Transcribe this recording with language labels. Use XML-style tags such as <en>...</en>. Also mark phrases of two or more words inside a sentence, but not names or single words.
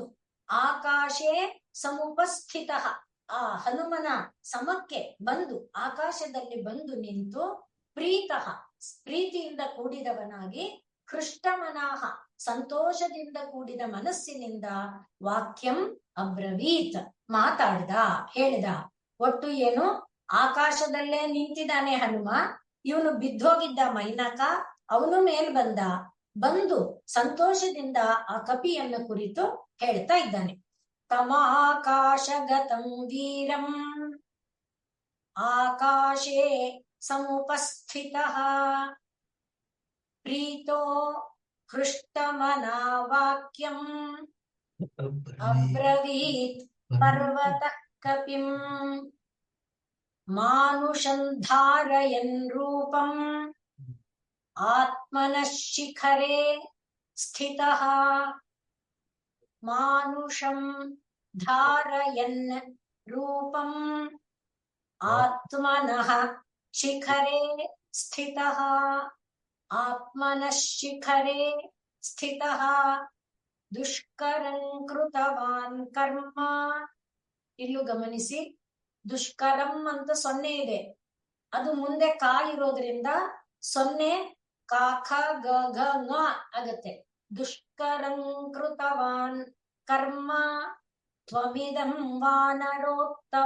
<sa>ಆಕಾಶೇ ಸಮುಪಸ್ಥಿತ,</sa> <kn>ಆ ಹನುಮನ ಸಮಕ್ಕೆ ಬಂದು, ಆಕಾಶದಲ್ಲಿ ಬಂದು ನಿಂತು, ಪ್ರೀತಃ ಪ್ರೀತಿಯಿಂದ ಕೂಡಿದವನಾಗಿ, ಹೃಷ್ಟಮನಃ ಸಂತೋಷದಿಂದ ಕೂಡಿದ ಮನಸ್ಸಿನಿಂದ,</kn> <sa>ವಾಕ್ಯಂ ಅಬ್ರವೀತ್</sa> <kn>ಮಾತಾಡ್ದ, ಹೇಳಿದ. ಒಟ್ಟು ಏನು? ಆಕಾಶದಲ್ಲೇ ನಿಂತಿದ್ದಾನೆ ಹನುಮ, ಇವನು ಬಿದ್ದೋಗಿದ್ದ ಮೈನಾಕ, ಅವನು ಮೇಲ್ ಬಂದು ಸಂತೋಷದಿಂದ ಆ ಕಪಿಯನ್ನು ಕುರಿತು ಹೇಳ್ತಾ ಇದ್ದಾನೆ.</kn> <sa>ತಮಾಕಾಶಗತಂ ವೀರಂ ಆಕಾಶೇ ಸಮುಪಸ್ಥಿತಃ ಪ್ರೀತೋ ಹೃಷ್ಟಮನಾ ವಾಕ್ಯಂ ಅಬ್ರವೀತ್ ಪರ್ವತಃ ಕಪಿಂ ಮಾನುಷಂ ಧಾರಯನ್ ರೂಪಂ ಆತ್ಮನಃ ಶಿಖರೇ ಸ್ಥಿತಃ. ಮಾನುಷಂ ಧಾರಯನ್ ರೂಪಂ ಆತ್ಮನಃ ಶಿಖರೇ ಸ್ಥಿತಃ. ಆತ್ಮನಃ ಶಿಖರೇ ಸ್ಥಿತಃ ದುಷ್ಕರಂ ಕೃತವಾನ್ ಕರ್ಮ.</sa> <kn>ಇಲ್ಲೂ ಗಮನಿಸಿ, ದುಷ್ಕರಂ ಅಂತ ಸೊನ್ನೆ ಇದೆ, ಅದು ಮುಂದೆ ಕಾ ಇರೋದ್ರಿಂದ ಸೊನ್ನೆ ಕಾ ಖ ಗ ಘ ङ ಆಗತ್ತೆ.</kn> <sa>ದುಷ್ಕರಂ ಕೃತವಾನ್ ಕರ್ಮ ತ್ವಮಿದಂ ವಾನರೋತ್ತಮ.</sa>